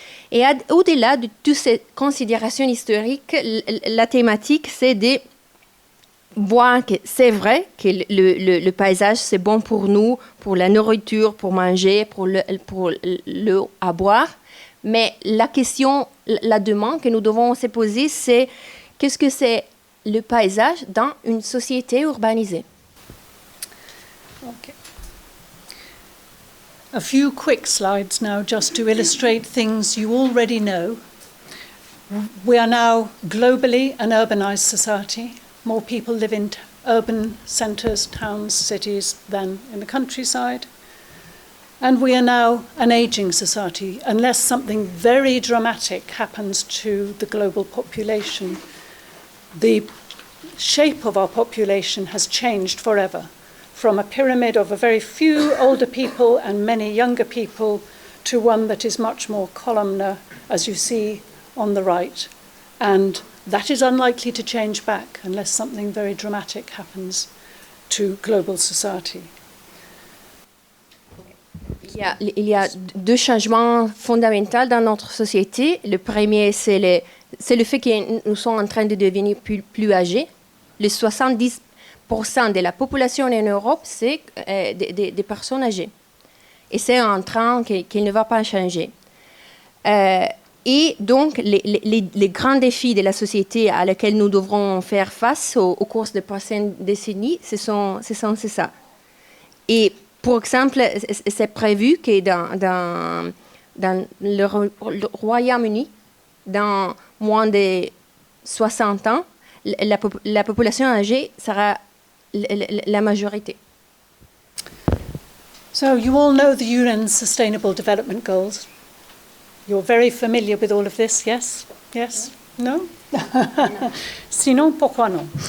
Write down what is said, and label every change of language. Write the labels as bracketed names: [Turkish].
[French] Et au-delà de toutes ces considérations historiques, la thématique, c'est de voir que c'est vrai que le paysage, c'est bon pour nous, pour la nourriture, pour manger, pour l'eau à boire. Mais la question, la demande que nous devons se poser, c'est qu'est-ce que c'est le paysage dans une société urbanisée? [English] Okay. A few quick slides now just to illustrate things you already know. We are now globally an urbanized society. More people live in urban centres, towns, cities than in the countryside. And we are now an ageing society. Unless something very dramatic happens to the global population, the shape of our population has changed forever. from a pyramid of a very few older people and many younger people to one that is much more columnar, as you see on the right. And that is unlikely to change back unless something very dramatic happens to global society. [French] Il y a deux changements fondamentaux dans notre société. Le premier, c'est le fait que nous sommes en train de devenir plus âgés. Les 70% de la population en Europe, c'est des personnes âgées. Et c'est un train qui ne va pas changer. Et donc, les grands défis de la société à lesquels nous devrons faire face au cours des prochaines décennies, c'est ça. Et par exemple, c'est prévu que dans le Royaume-Uni, dans moins de 60 ans, la population âgée sera la majorité. [English] So you all know the UN's Sustainable Development Goals. You're very familiar with all of this, yes? Yes? No? [French] Sinon, pourquoi non?